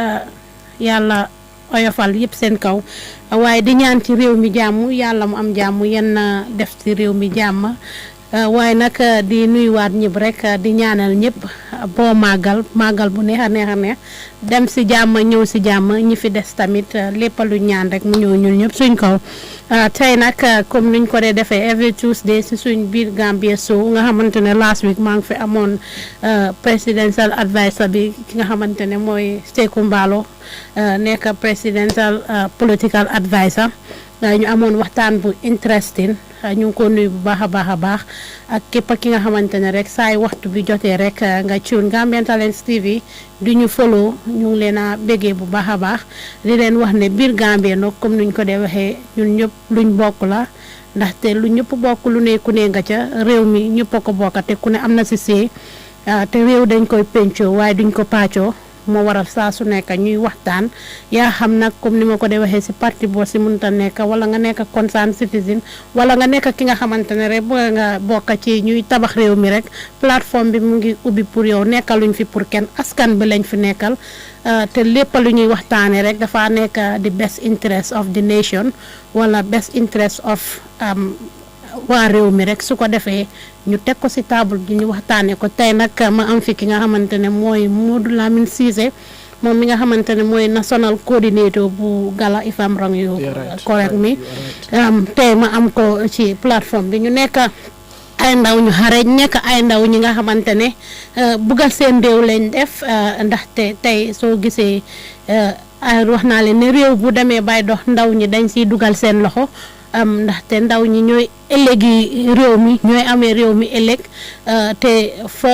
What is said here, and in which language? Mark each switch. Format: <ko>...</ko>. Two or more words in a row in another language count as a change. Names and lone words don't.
<wo>yàlla oyofal yëpp seen kaw waaye di ñaan ci réew mi jàmm yàlla mu am jàmm yenn def ci réew mi jàmm waaye nag di nuyuwaat ñëpp rek di ñaanal ñëpp boo màggal bu neex a neex dem si jàmm ñëw si jàmm ñi fi des tamit lépp lu ñaan rek mu ñëw ñun ñëpp suñ kaw tey nag comme niñ ko dee defee</wo> <en>every Tuesday</en> <wo>si suñ Birr Gambia show nga xamante ne</wo> <en>last week</en> <wo>maa ngi fi amoon</wo> <en>presidential adviser</en> <wo>bi ki nga xamante ne mooy Seku Mballo nekk</wo> <en>presidential political adviser</en> <wo>ñu amoon waxtaan bu interesting ñu ngi ko nuyu bu baax a baax ak képp ki nga xamante ne rek saay waxtu bi jotee rek nga tune Gambian Talents TV du ñu follow ñu ngi leen a bégee bu baax a baax di leen wax ne Birr Gambia nag comme nuñ ko dee waxee ñun ñëpp luñ bokk la ndaxte lu ñëpp bokk lu ne ku ne nga ca réew mi ñëpp a ko bokk te ku ne am na si see te réew dañ koy pencoo waaye duñ ko paccoo moo waral saa su nekk ñuy waxtaan yaa xam nag comme ni ma ko dee waxee si parti boo si mënta nekk wala nga nekk</wo> <en>concerned citizen</en> <wo>wala nga nekk ki nga xamante ne rek bëgg nga bokk ci ñuy tabax réew mi rek plateforme bi mu ngi ubbi pour yow nekkaluñ fi pour kenn askan bi lañ fi nekkal te lépp lu ñuy waxtaanee rek dafa nekk</wo> <en>the best interest of the nation</en> <wo>wala</wo> <en>best interest of</en> <wo>waa réew mi rek su ko defee ñu teg ko ci table gi ñu waxtaanee ko tey nag ma am fi ki nga xamante ne mooy Momodou Lamin Ceesay moom mi nga xamante ne mooy national coordinator bu Gala'S</wo> <en>if I'm wrong you correct me</en> <wo>tey ma am ko ci plateforme bi ñu nekk ay ndaw ñu xareñ nekk ay ndaw ñi nga xamante ne buggal seen réew lañ def ndaxte tey soo gisee wax naa leen ne réew bu demee bay dox ndaw ñi dañ siy dugal seen loxo ndaxte ndaw ñi ñooy ëllëgi réew mi ñooy amee réew mi ëllëg te foog</wo>